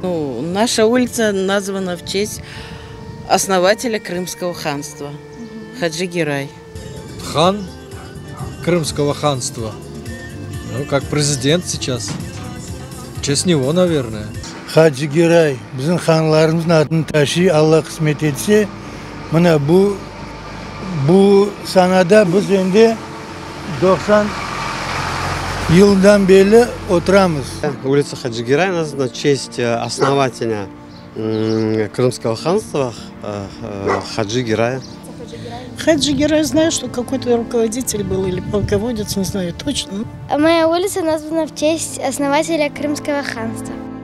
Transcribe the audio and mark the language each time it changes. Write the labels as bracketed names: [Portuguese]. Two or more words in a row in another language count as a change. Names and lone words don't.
[Russian] Ну, наша улица названа в честь основателя Крымского ханства Хаджи Гирай. Хан Крымского ханства. Ну, как президент сейчас. В честь него, наверное. [Crimean Tatar] Хаджи Гирай, bizim xanlarımızın adını taşı, Allah kısmet etse, mana bu sanada biz endi 90 yıldan beri oturamiz. [Russian] Улица Хаджи Гирай названа в честь основателя Крымского ханства Хаджи Гирая. Хаджи Гирай, знаю, что какой-то руководитель был или полководец, не знаю точно. Моя улица названа в честь основателя Крымского ханства.